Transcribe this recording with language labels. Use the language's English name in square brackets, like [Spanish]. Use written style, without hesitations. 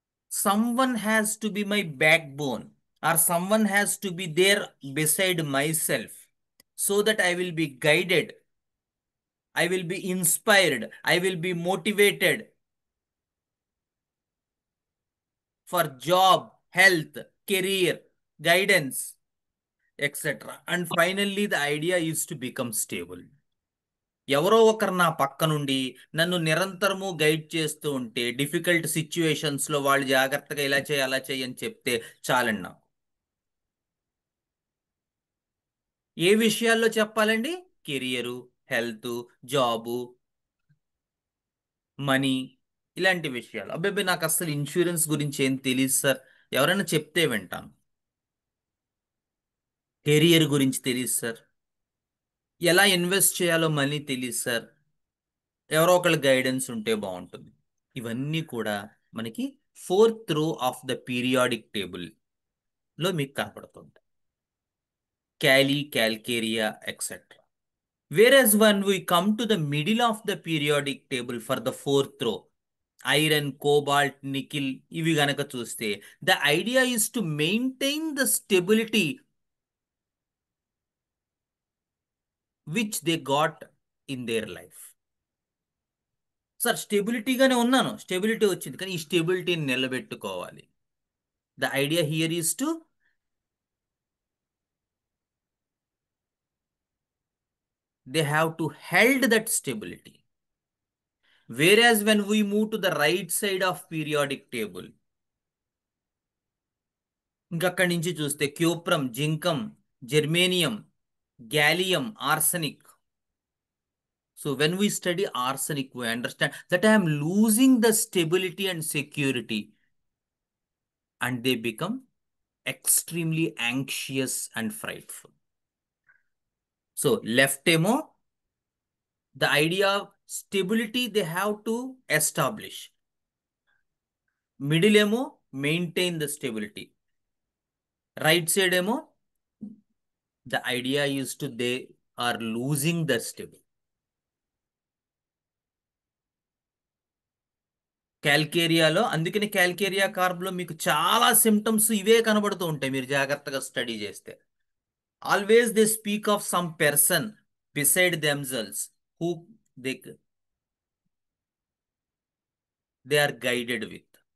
[English] someone has to be my backbone, or someone has to be there beside myself, so that I will be guided, I will be inspired, I will be motivated for job, health, career, guidance, etc. And finally the idea is to become stable. [Telugu] ఎవరో ఒకరు నా పక్క నుండి నన్ను నిరంతరము guide చేస్తూ ఉంటే, difficult సిచ్యువేషన్స్లో వాళ్ళు జాగ్రత్తగా ఇలా చేయి అలా చేయి అని చెప్తే చాలండి నాకు. ఏ విషయాల్లో చెప్పాలండి? కెరియరు, హెల్త్, జాబు, మనీ, ఇలాంటి విషయాలు. అబ్బాయి నాకు అసలు ఇన్సూరెన్స్ గురించి ఏం తెలియదు సార్, ఎవరైనా చెప్తే వింటాను. కెరియర్ గురించి తెలియదు సార్, ఎలా ఇన్వెస్ట్ చేయాలో మనీ తెలియదు సార్, ఎవరో ఒకళ్ళ గైడెన్స్ ఉంటే బాగుంటుంది. ఇవన్నీ కూడా మనకి ఫోర్త్ రో ఆఫ్ ద పీరియాడిక్ టేబుల్లో మీకు కనపడుతుంది. క్యాలీ, calcarea etcetera. [English] Whereas when we come to the middle of the periodic table for the fourth row, iron, cobalt, nickel, [Telugu] ఇవి గనక చూస్తే, [English] the idea is to maintain the stability which they got in their life. [Telugu] Sir స్టెబిలిటీగానే ఉన్నాను, stability వచ్చింది, కానీ ఈ స్టెబిలిటీని నిలబెట్టుకోవాలి. [English] The idea here is to they have to held that stability. Whereas when we move to the right side of periodic table, [Telugu] ఇంకక్కడి నుంచి చూస్తే [English] Cuprum, zincum, germanium, gallium, arsenic. So when we study arsenic, we understand that I am losing the stability and security, and they become extremely anxious and frightful. So left emo, the idea of stability they have to establish. Middle emo, maintain the stability. Right side emo, the idea is to they are losing the stability. [Telugu] క్యాల్కేరియాలో, అందుకని calcarea కార్బ్లో మీకు చాలా symptoms ఇవే కనబడుతూ ఉంటాయి మీరు జాగ్రత్తగా study చేస్తే. [English] Always they speak of some person beside themselves who they are guided with.